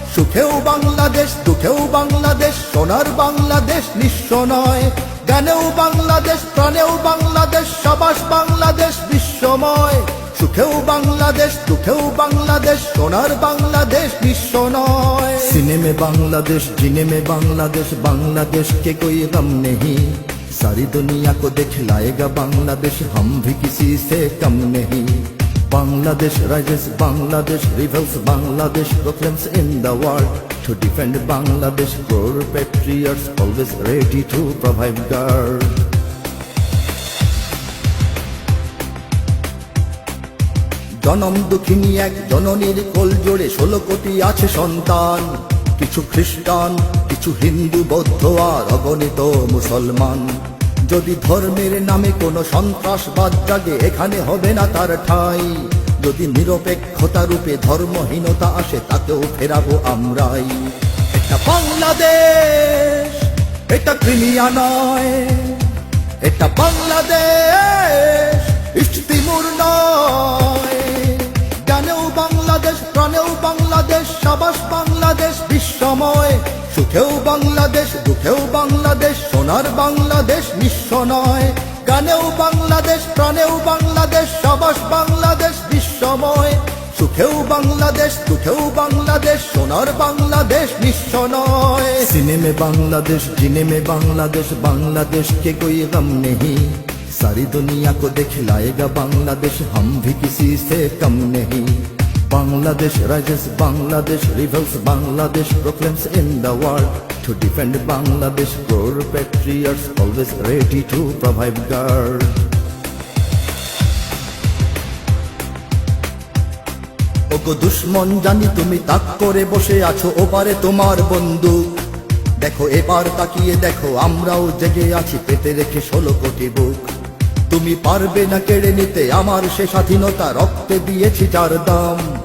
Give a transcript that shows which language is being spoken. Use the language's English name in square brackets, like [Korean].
[Bangla] সুখেও বাংলাদেশ, দুঃখেও বাংলাদেশ, সোনার বাংলাদেশ নিঃস্ব নয়। গানেও বাংলাদেশ, প্রাণেও বাংলাদেশ, সাবাস বাংলাদেশ বিশ্বময়। সুখেও বাংলাদেশ, দুঃখেও বাংলাদেশ, সোনার বাংলাদেশ নিঃস্ব নয়। [Hindi] সিনেমে बांग्लादेश, जीने में बांग्लादेश, बांग्लादेश के कोई गम नहीं। सारी दुनिया को दिखलाएगा बांग्लादेश, हम भी किसी से कम नहीं। [English] Bangladesh rises, Bangladesh rebels, Bangladesh proclaims in the world. To defend Bangladesh, core patriots always ready to provide guard. [Bangla] জনম দুঃখিনী এক জননীর কোল জোড়ে 16 কোটি আছে সন্তান। কিছু খ্রিস্টান, কিছু হিন্দু, বৌদ্ধ আর অগণিত মুসলমান। যদি ধর্মের নামে কোনো সন্ত্রাসবাদ জাগে, এখানে হবে না তার ঠাঁই। যদি নিরপেক্ষতা রূপে ধর্মহীনতা আসে, তাকেও ফেরাবো আমরাই। এটা বাংলাদেশ, এটা ক্রিমিয়া নয়। এটা বাংলাদেশ, ইস্ট তিমুর নয়। গানেও বাংলাদেশ, প্রাণেও বাংলাদেশ, সাবাস বাংলাদেশ বিশ্বময়। সুখেও বাংলাদেশ, দুঃখেও বাংলাদেশ, সোনার বাংলাদেশ নিঃস্ব নয়। গানেও বাংলাদেশ, প্রাণেও বাংলাদেশ, সাবাস বাংলাদেশ বিশ্বময়। সুখেও বাংলাদেশ, দুঃখেও বাংলাদেশ, সোনার বাংলাদেশ নিঃস্ব নয়। [Hindi] सीने में बांग्लादेश, जीने में बांग्लादेश, बांग्लादेश के कोई गम नहीं। सारी दुनिया को दिखलाएगा बांग्लादेश, हम भी किसी से कम नहीं। [English] Bangladesh rises, Bangladesh rebels, Bangladesh proclaims in the world. To defend Bangladesh, core patriots always ready to provide guard. [Bangla] ওগো দুশ্মন, জানি তুমি তাক করে বসে আছো, ওপারে তোমার বন্দুক। দেখো এবার তাকিয়ে দেখো, আমরাও জেগে আছি, পেতে রেখে 16 কোটি বুক। তুমি পারবে না কেড়ে নিতে আমার সে স্বাধীনতা, রক্তে দিয়েছি যার দাম।